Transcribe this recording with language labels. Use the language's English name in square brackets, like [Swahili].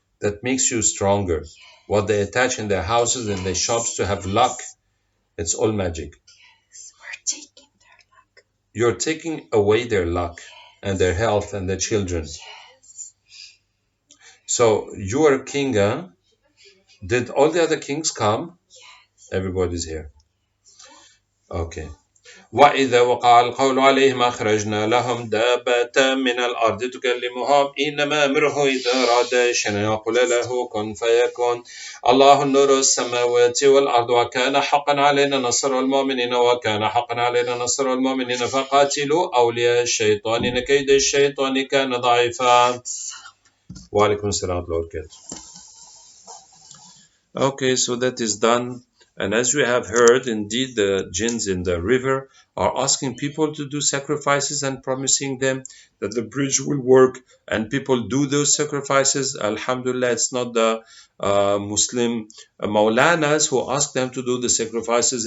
[English] That makes you stronger. Yes. What they attach in their houses and their shops to have luck, it's all magic. Yes, we're taking their luck. You're taking away their luck and their health and their children. Yes. So you are a king, huh? Did all the other kings come? Yes. Everybody's here. Okay. [Arabic] وإذا وقع القول عليهم أخرجنا لهم دابة من الأرض تكلمهم إنما أمره إذا أراد شيئا يقول له كن فيكون الله نور السماوات والأرض وكان حقا علينا نصر المؤمنين وكان حقا علينا نصر المؤمنين فقاتلوا أولياء الشيطان إن كيد الشيطان كان ضعيفا. وعليكم السلام ورحمة الله وبركاته. [English] Okay, so that is done. And as we have heard, indeed, the jinns in the river are asking people to do sacrifices and promising them that the bridge will work. And people do those sacrifices. Alhamdulillah, it's not the Muslim Maulanas who ask them to do the sacrifices.